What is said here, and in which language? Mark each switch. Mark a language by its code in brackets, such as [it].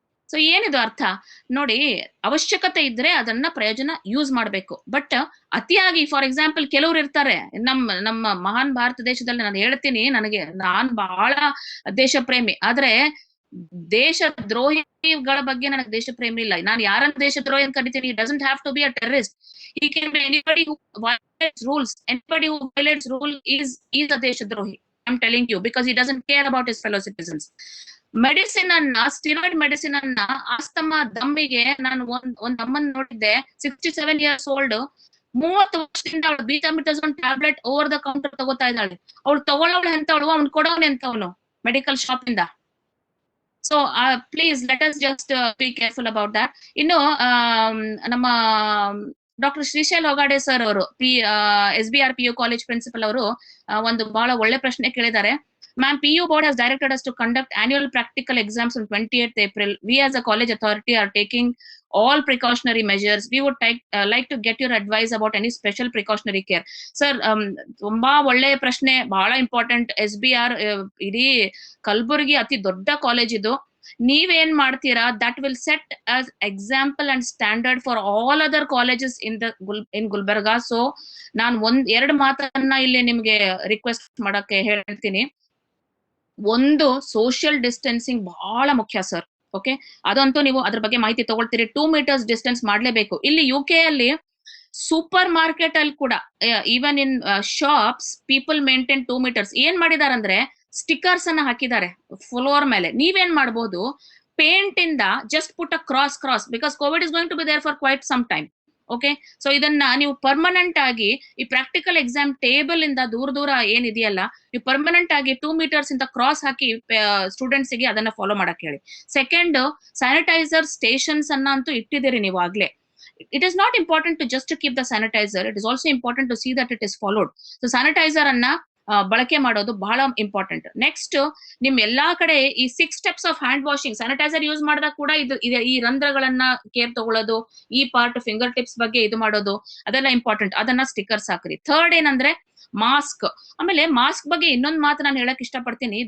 [kn] So ಏನಿದು ಅರ್ಥ ನೋಡಿ, ಅವಶ್ಯಕತೆ ಇದ್ರೆ ಅದನ್ನ ಪ್ರಯೋಜನ ಯೂಸ್ ಮಾಡ್ಬೇಕು. ಬಟ್ ಅತಿಯಾಗಿ, ಫಾರ್ ಎಕ್ಸಾಂಪಲ್, ಕೆಲವ್ರು ಇರ್ತಾರೆ, ನಮ್ಮ ಮಹಾನ್ ಭಾರತ ದೇಶದಲ್ಲಿ ನಾನು ಹೇಳ್ತೀನಿ, ನಾನ್ ಬಹಳ ದೇಶ ಪ್ರೇಮಿ, ಆದ್ರೆ ದೇಶ ದ್ರೋಹಿಗಳ ಬಗ್ಗೆ ನನಗೆ ದೇಶ ಪ್ರೇಮಿ ಇಲ್ಲ. ನಾನು ಯಾರನ್ನ ದೇಶ ದ್ರೋಹಿ ಅಂತ ಕರಿತೀನಿ? [en] Doesn't have to be a terrorist. He can be anybody who violates rules. Anybody who violates rule is a ದೇಶ ದ್ರೋಹಿ. I'm telling you, because he doesn't care about his fellow citizens. [kn] Medicine ಅನ್ನ, steroid medicine ಅನ್ನ asthma ದಮ್ಮಿಗೆ ನಾನು ಒಂದ್ ಅಮ್ಮನ್ ನೋಡಿದ್ದೆ, 67 years old, 30 ವರ್ಷದಿಂದ ಅವಳು ಬೀಟಾಮಿಟಜೋನ್ tablet over the counter ತಗೋತಾ ಇದ್ದಾಳೆ. ಅವಳು ತಗೊಳ್ಳವಳು ಎಂತವಳು, ಅವ್ನು ಕೊಡೋನು ಎಂತವನು ಮೆಡಿಕಲ್ ಶಾಪ್ ಇಂದ. [en] So please let us just be careful about that. [kn] ಇನ್ನು ನಮ್ಮ ಡಾಕ್ಟರ್ ಶ್ರೀಶೈಲ್ ಹೊಗಾಡೆ ಸರ್ ಅವರು SBR PU ಕಾಲೇಜ್ ಪ್ರಿನ್ಸಿಪಲ್ ಅವರು ಒಂದು ಬಹಳ ಒಳ್ಳೆ ಪ್ರಶ್ನೆ ಕೇಳಿದ್ದಾರೆ. [en] Ma'am, PU board has directed us to conduct annual practical exams on 28th April. We as a college authority are taking all precautionary measures. We would like to get your advice about any special precautionary care. [kn] Sir, ತುಂಬಾ ಒಳ್ಳೆಯ ಪ್ರಶ್ನೆ, ಬಹಳ important. SBR ಇಡೀ ಕಲಬುರಗಿ ಅತಿ ದೊಡ್ಡ college ಇದು. ನೀವೇನ್ ಮಾಡ್ತೀರಾ, [en] That will set as example and standard for all other colleges in Gulbarga. [kn] So ನಾನು ಎರಡು ಮಾತನ್ನ ಇಲ್ಲಿ ನಿಮ್ಗೆ ರಿಕ್ವೆಸ್ಟ್ ಮಾಡಕ್ಕೆ ಹೇಳ್ತೀನಿ. ಒಂದು, ಸೋಷಿಯಲ್ ಡಿಸ್ಟೆನ್ಸಿಂಗ್ ಬಹಳ ಮುಖ್ಯ ಸರ್. ಓಕೆ, ಅದಂತೂ ನೀವು ಅದ್ರ ಬಗ್ಗೆ ಮಾಹಿತಿ ತಗೊಳ್ತೀರಿ. 2 meters ಡಿಸ್ಟೆನ್ಸ್ ಮಾಡ್ಲೇಬೇಕು. ಇಲ್ಲಿ UK ಅಲ್ಲಿ ಸೂಪರ್ ಮಾರ್ಕೆಟ್ ಅಲ್ಲಿ ಕೂಡ, [en] Even in shops, people maintain 2 meters. [kn] ಏನ್ ಮಾಡಿದಾರಂದ್ರೆ ಸ್ಟಿಕರ್ಸ್ ಅನ್ನ ಹಾಕಿದ್ದಾರೆ ಫ್ಲೋರ್ ಮೇಲೆ. ನೀವೇನ್ ಮಾಡಬಹುದು, ಪೇಂಟ್ ಇಂದ [en] Just put a cross because covid is going to be there for quite some time. [kn] Okay, so ಇದನ್ನ ನೀವು ಪರ್ಮನೆಂಟ್ ಆಗಿ ಈ ಪ್ರಾಕ್ಟಿಕಲ್ ಎಕ್ಸಾಮ್ ಟೇಬಲ್ ಇಂದ ದೂರ ಏನಿದೆಯಲ್ಲ, ನೀವು ಪರ್ಮನೆಂಟ್ ಆಗಿ 2 meters ಇಂದ ಕ್ರಾಸ್ ಹಾಕಿ ಸ್ಟೂಡೆಂಟ್ಸ್ ಗೆ ಅದನ್ನ ಫಾಲೋ ಮಾಡಕ್ ಹೇಳಿ. ಸೆಕೆಂಡ್, ಸ್ಯಾನಿಟೈಸರ್ ಸ್ಟೇಷನ್ಸ್ ಅನ್ನ ಅಂತೂ ಇಟ್ಟಿದ್ದೀರಿ ನೀವು ಆಗ್ಲೇ. [en] It is not important to just to keep the sanitizer. It is also important to see that it is followed. [kn] So sanitizer ಅನ್ನ ಬಳಕೆ ಮಾಡೋದು ಬಹಳ ಇಂಪಾರ್ಟೆಂಟ್. ನೆಕ್ಸ್ಟ್, ನಿಮ್ ಎಲ್ಲಾ ಕಡೆ ಈ 6 steps of hand washing, sanitiser use ಮಾಡಿದಾಗ ಕೂಡ ಈ ರಂಧ್ರಗಳನ್ನ ಕೇರ್ ತಗೊಳ್ಳೋದು, ಈ ಪಾರ್ಟ್ ಫಿಂಗರ್ ಟಿಪ್ಸ್ ಬಗ್ಗೆ ಇದು ಮಾಡೋದು, ಅದೆಲ್ಲ ಇಂಪಾರ್ಟೆಂಟ್. ಅದನ್ನ ಸ್ಟಿಕರ್ಸ್ ಹಾಕ್ರಿ. ಥರ್ಡ್ ಏನಂದ್ರೆ ಮಾಸ್ಕ್. ಆಮೇಲೆ ಮಾಸ್ಕ್ ಬಗ್ಗೆ ಇನ್ನೊಂದು ಮಾತು ನಾನು ಹೇಳಕ್ ಇಷ್ಟಪಡ್ತೀನಿ.